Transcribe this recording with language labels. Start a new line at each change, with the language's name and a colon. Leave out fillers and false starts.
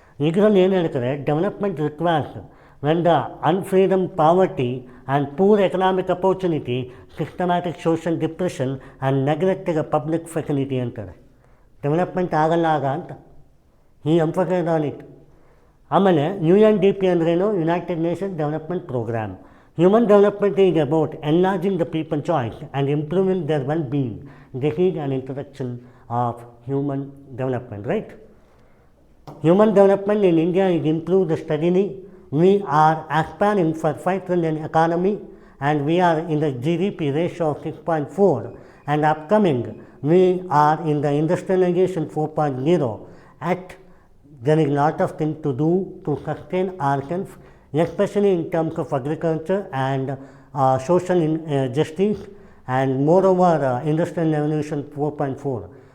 Kannada: ಇದರಲ್ಲಿ ಏನು ಹೇಳ್ತಾರೆ,
English: development requires when the unfreedom, poverty and poor economic opportunity, systematic social depression and neglected public facility
Kannada: ಅಂತಾರೆ. Development ಆಗಲ್ಲ ಆಗ ಅಂತ ಈ
English: Emphasize on it.
Kannada: ಆಮೇಲೆ UNDP ಅಂದ್ರೇನು, United Nations development program.
English: Human development is about enlarging the people choice and improving their well being. This is an introduction of human development, right. Human development in India is improved steadily. We are aspiring for 5 trillion economy and we are in the GDP ratio of 6.4, and upcoming we are in the industrialization 4.0. At there is lot of things to do to sustain ourselves, especially in terms of agriculture and social justice, and moreover industrial revolution 4.4.